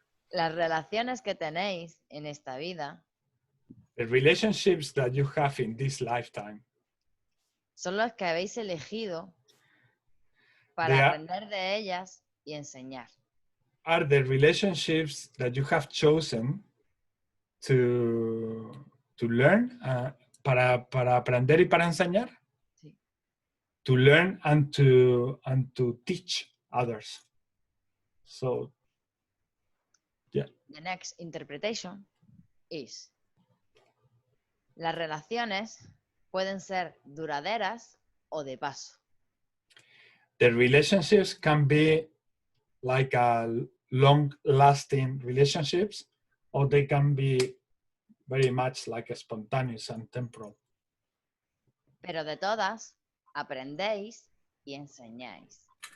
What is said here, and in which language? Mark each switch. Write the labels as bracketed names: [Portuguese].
[Spanish] Las relaciones que tenéis en esta vida, [English] the relationships that you have in this lifetime, [Spanish] son los que habéis elegido para aprender de ellas y enseñar. [English] Are the relationships that you have chosen to learn, [Spanish] para aprender y para enseñar? Sí. [English] To learn and to teach others. So, yeah. The next interpretation is: [Spanish] las relaciones pueden ser duraderas o de paso. [English] The relationships can be like a long-lasting relationships, or they can be very much like a spontaneous and temporal. [Spanish] Pero de todas, aprendéis y enseñáis.